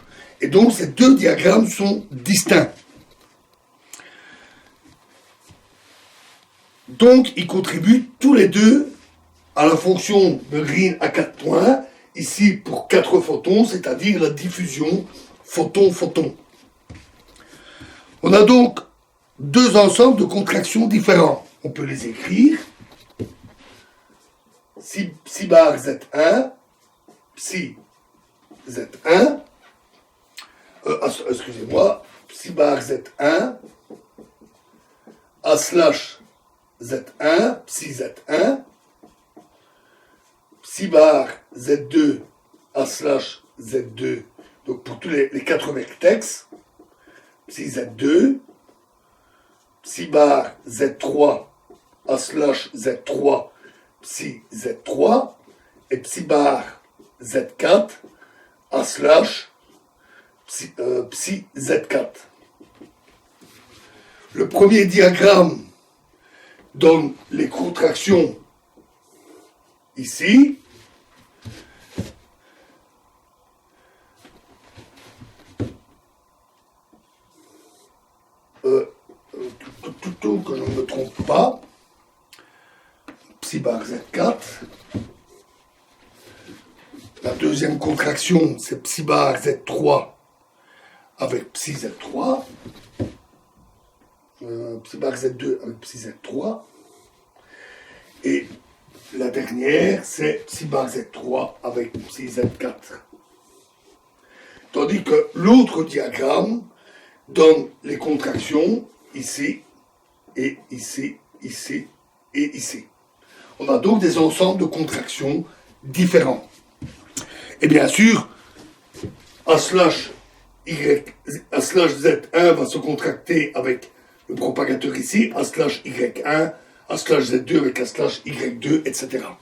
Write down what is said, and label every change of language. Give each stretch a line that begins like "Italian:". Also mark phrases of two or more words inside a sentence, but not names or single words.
French: Et donc ces deux diagrammes sont distincts. Donc ils contribuent tous les deux à la fonction de Green à 4 points, ici pour 4 photons, c'est-à-dire la diffusion photon-photon. On a donc deux ensembles de contractions différents. On peut les écrire. Psi bar Z1, psi Z1, excusez-moi, psi bar Z1, A slash Z1, psi Z1, psi bar Z2, A slash Z2, donc pour tous les 4 vertex, psi Z2, psi bar Z3, A slash Z3, psi Z3, et psi bar Z4, A slash psi Z4. Le premier diagramme donne les contractions ici. Que je ne me trompe pas. Psi bar Z4. La deuxième contraction, c'est psi bar Z3 avec psi Z3. Psi bar Z2 avec psi Z3. Et la dernière, c'est psi bar Z3 avec psi Z4. Tandis que l'autre diagramme donne les contractions ici, et ici, ici, et ici. On a donc des ensembles de contractions différents. Et bien sûr, A slash Z1 va se contracter avec le propagateur ici, A slash Y1, A slash Z2 avec A slash Y2, etc.